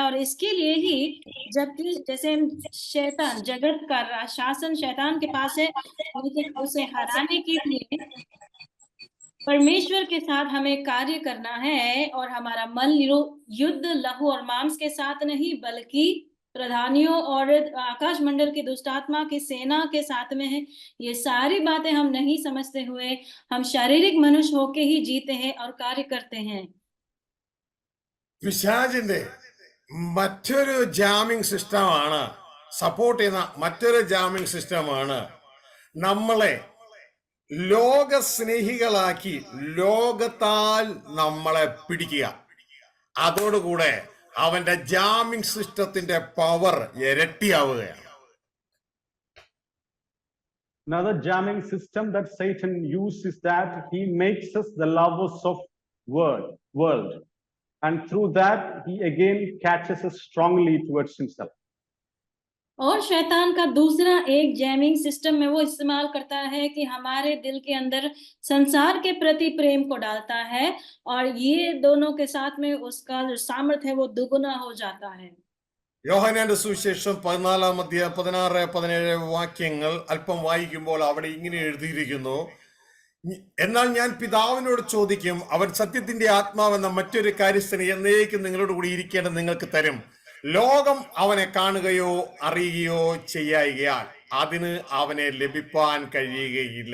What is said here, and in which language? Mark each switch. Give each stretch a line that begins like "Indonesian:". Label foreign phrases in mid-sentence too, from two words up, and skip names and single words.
Hindi: और इसके लिए ही, जबकि जैसे शैतान, जगत का शासन शैतान के पास है, लेकिन उसे हराने के लिए परमेश्वर के साथ हमें कार्य करना है। और हमारा मन युद्ध लहू और मांस के साथ नहीं, बल्कि प्रधानियों और आकाश मंडल की दुष्ट आत्मा की सेना के साथ में है। ये सारी बातें हम नहीं समझते हुए हम शारीरिक मनुष्य होके ही जीते हैं और कार्य करते हैं।
Malayalam: പിശാചിന്റെ മറ്റൊരു
English: jamming system,
Malayalam: സപ്പോർട്ട് ചെയ്യുന്ന മറ്റൊരു
English: jamming system
Malayalam: നമ്മളെ ലോകസ്നേഹികളാക്കി ലോകത്താൽ നമ്മളെ പിടിക്കുക. അതോടുകൂടെ അവന്റെ
English: jamming system
Malayalam: പവർ ഇരട്ടിയാവുകയാണ്.
English: Another jamming system that Satan uses is that he makes us the lovers of world, and through that he again catches us strongly towards himself.
Hindi: और शैतान का दूसरा एक
English: jamming system
Hindi: में वो इस्तेमाल करता है कि हमारे दिल के अंदर संसार के प्रति प्रेम को डालता है, और ये दोनों के साथ में उसका जो सामर्थ्य है वो दुगुना हो जाता है।
Malayalam: യോഹന്നാന്റെ സുവിശേഷം 14-ാം അധ്യായം 16-17 വാക്യങ്ങൾ അല്പം വായിക്കുമ്പോൾ അവിടെ ഇങ്ങനെ എഴുതിയിരിക്കുന്നു: എന്നാൽ ഞാൻ പിതാവിനോട് ചോദിക്കും, അവൻ സത്യത്തിന്റെ ആത്മാവെന്ന മറ്റൊരു കാര്യസ്ഥനെ എന്നേക്കും നിങ്ങളോട് കൂടി ഇരിക്കേണ്ടത് നിങ്ങൾക്ക് തരും. ലോകം അവനെ കാണുകയോ അറിയുകയോ ചെയ്യായികയാൽ അതിന് അവനെ ലഭിപ്പാൻ കഴിയുകയില്ല.